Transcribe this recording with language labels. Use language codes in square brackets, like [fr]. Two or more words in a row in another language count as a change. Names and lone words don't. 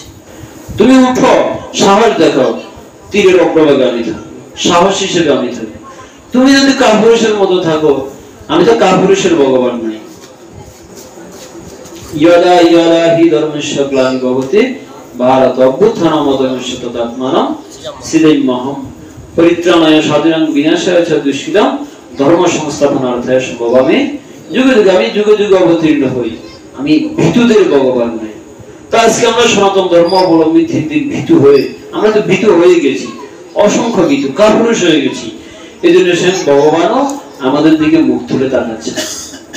[bn] তুমি উঠো, সাহস দেখাও, তীরের অগ্রভাগে আমি থাকবো, সাহস হিসেবে আমি থাকবো। তুমি যদি কাপুরুষের মতো থাকো, আমি তো কাপুরুষের ভগবান নাই। [sa] ইয়দা ইয়দা হি ধর্মস্য গ্লানি ভবতি ভারত অভ্যুত্থানমদমস্য তদাত্মানম সিদ্ধিমহম পরিত্রাণায় সাধুনাং বিনাশায় চ দুষ্কৃতম ধর্ম সংস্থাপনার্থায় সম্ভবামি যুগে যুগে, [bn] আমি যুগে যুগে অবতীর্ণ হই, আমি ভীতুদের ভগবান নাই। তো আজকে আমরা সনাতন ধর্ম অবলম্বী দিন দিন ভীতু হয়ে, আমরা তো ভীতু হয়ে গেছি, অসংখ্য ভীতু, কাপুরুষ হয়ে গেছি। এই জন্য সে ভগবানও আমাদের দিকে মুখ তুলে তাকাচ্ছে।